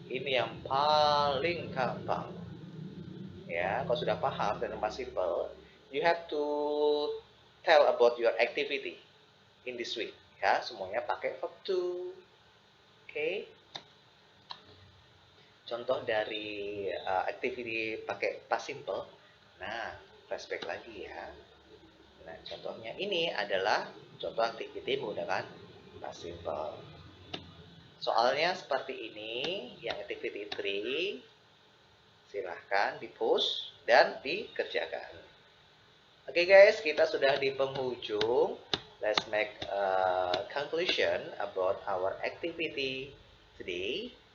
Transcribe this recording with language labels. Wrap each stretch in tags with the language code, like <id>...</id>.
<id>Ini yang paling gampang. Ya, kalau sudah paham dan nama simple,</id> <en>you have to tell about your activity in this week.</en> <id>Ya, semuanya pakai verb to. Oke. Contoh dari activity pakai past simple. Nah, flashback lagi ya. Nah, contohnya ini adalah contoh activity menggunakan past simple. Soalnya seperti ini, yang activity 3, silahkan di-post dan dikerjakan. Oke guys, kita sudah di penghujung.</id> <en>Let's make a conclusion about our activity today.</en>